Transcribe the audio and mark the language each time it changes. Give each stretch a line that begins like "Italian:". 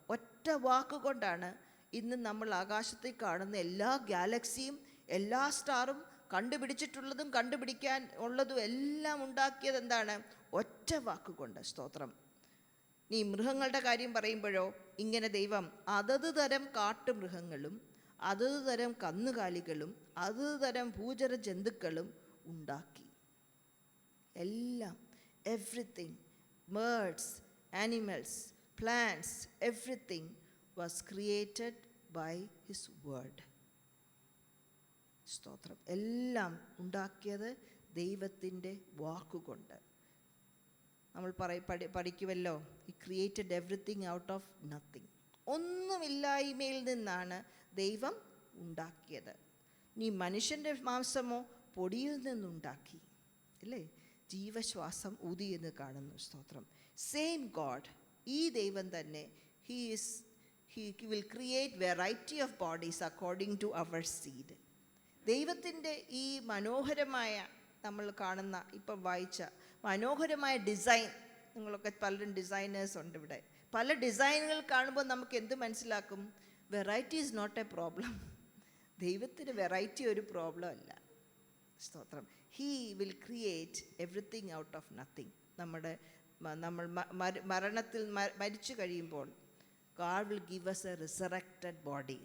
Malayalam: ഒറ്റ വാക്കുകൊണ്ടാണ് ഇന്ന് നമ്മൾ ആകാശത്തിൽ കാണുന്ന എല്ലാ ഗാലക്സിയും എല്ലാ സ്റ്റാറും കണ്ടുപിടിച്ചിട്ടുള്ളതും കണ്ടുപിടിക്കാൻ ഉള്ളതും എല്ലാം ഉണ്ടാക്കിയത് എന്താണ്? ഒറ്റ വാക്കുകൊണ്ട്. സ്തോത്രം. നീ മൃഗങ്ങളുടെ കാര്യം പറയുമ്പോഴോ ഇങ്ങനെ ദൈവം അതത് തരം കാട്ടുമൃഗങ്ങളും അതത് തരം കന്നുകാലികളും അതത് തരം ഭൂചര ജന്തുക്കളും ഉണ്ടാക്കി.
English: എല്ലാം, everything, birds, animals, plants, everything was created by his word.
Malayalam: സ്തോത്രം. എല്ലാം ഉണ്ടാക്കിയത് ദൈവത്തിൻ്റെ വാക്കുകൊണ്ട്. നമ്മൾ പഠിക്കുമല്ലോ,
English: he created everything out of nothing.
Malayalam: ഒന്നുമില്ലായ്മയിൽ നിന്നാണ് ദൈവം ഉണ്ടാക്കിയത്. നീ മനുഷ്യൻ്റെ മാംസമോ പൊടിയിൽ നിന്നുണ്ടാക്കി, അല്ലേ? ജീവശ്വാസം ഊതി എന്ന് കാണുന്നു. സ്തോത്രം.
English: same God,
Malayalam: ഈ ദൈവം തന്നെ,
English: he will create variety of bodies according to our seed.
Malayalam: ദൈവത്തിൻ്റെ ഈ മനോഹരമായ, നമ്മൾ കാണുന്ന ഇപ്പം വായിച്ച മനോഹരമായ ഡിസൈൻ, നിങ്ങളൊക്കെ പലരും ഡിസൈനേഴ്സ് ഉണ്ട് ഇവിടെ. പല ഡിസൈനുകൾ കാണുമ്പോൾ നമുക്ക് എന്ത് മനസ്സിലാക്കും?
English: Variety is not a problem.
Malayalam: ദൈവത്തിന് വെറൈറ്റി ഒരു പ്രോബ്ലം അല്ല. സ്തോത്രം.
English: He will create everything out of nothing.
Malayalam: നമ്മൾ മരണത്തിൽ മരിച്ചു കഴിയുമ്പോൾ
English: God will give us a resurrected body.